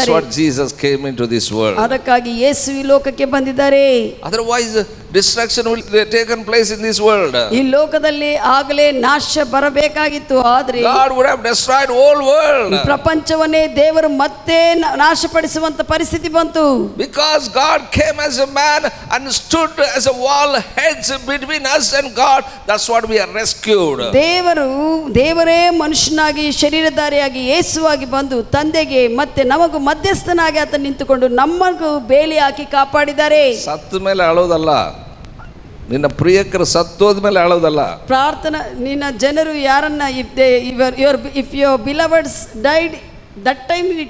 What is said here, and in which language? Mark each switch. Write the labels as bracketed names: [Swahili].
[English] That's what Jesus came into this world. [Kannada] ಅದಕ್ಕಾಗಿ ಯೇಸು ಈ ಲೋಕಕ್ಕೆ ಬಂದಿದ್ದಾರೆ. [English] Otherwise destruction will taken place in this world. [Kannada] ಈ ಲೋಕದಲ್ಲಿ ಆಗಲೇ ನಾಶ ಬರಬೇಕಾಗಿತ್ತು, ಆದ್ರೆ [English] God would have destroyed whole world. [Kannada] ಪ್ರಪಂಚವನ್ನೇ ದೇವರು ಮತ್ತೆ ನಾಶಪಡಿಸುವಂತ ಪರಿಸ್ಥಿತಿ ಬಂತು. [English] Because God came as a man and stood as a wall, hedge between us and God. That's what we are rescued. [Kannada] ದೇವರೇ ಮನುಷ್ಯನಾಗಿ ಶರೀರಧಾರಿಯಾಗಿ ಯೇಸುವಾಗಿ ಬಂದು ತಂದೆಗೆ ಮತ್ತೆ ನಮಗೂ ಮಧ್ಯಸ್ಥನಾಗಿ ಆತ ನಿಂತುಕೊಂಡು ನಮಗೂ ಬೇಲಿ ಹಾಕಿ ಕಾಪಾಡಿದ್ದಾರೆ. ಸತ್ತ ಮೇಲೆ ಅಳೋದಲ್ಲ, ನಿನ್ನ ಪ್ರಿಯಕರು ಸತ್ತೋದ ಮೇಲೆ ಅಳೋದಲ್ಲ. ಪ್ರಾರ್ಥನಾ ನಿನ್ನ ಜನರು ಯಾರನ್ನ [English] if your beloveds died that time